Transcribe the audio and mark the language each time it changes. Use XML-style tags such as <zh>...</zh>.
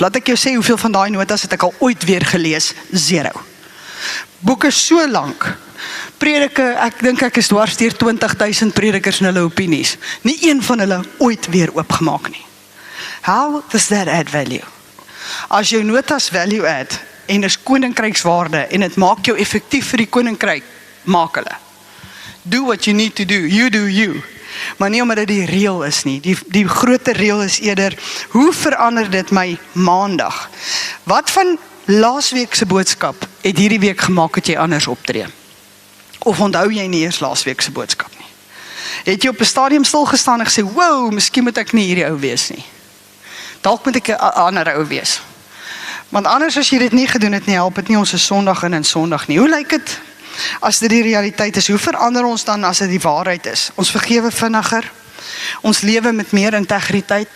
<af>Laat ek jou sê hoeveel van daai notas het ek al ooit weer gelees? 0. Boeke so lank. Predike, ek dink ek is dwars deur 20,000 predikers en hulle opinies. Nie een van hulle ooit weer oopgemaak nie.</af> <en>How does that add value?</en> <af>As jou notas</af> <en>value add</en> <af>en is koninkrykswaarde en dit maak jou effektief vir die koninkryk, maak hulle.</af> <en>Do what you need to do, you do you.</en> <af>Maar nie omdat dit die reël is nie. Die groter reël is eerder, hoe verander dit my maandag? Wat van laasweek se boodskap het hierdie week gemaak dat jy anders optree? Of onthou jy nie eers laasweek se boodskap nie? Het jy op 'n stadium stil gestaan en gesê, wow, miskien moet ek nie hierdie ou wees nie. Dalk moet ek 'n ander ou wees. Want anders as jy dit nie gedoen het nie, help dit nie ons is Sondag in en Sondag nie. Hoe lyk dit as dit die realiteit is? Hoe verander ons dan as dit die waarheid is? Ons vergewe vinniger. Ons lewe met meer integriteit.</af>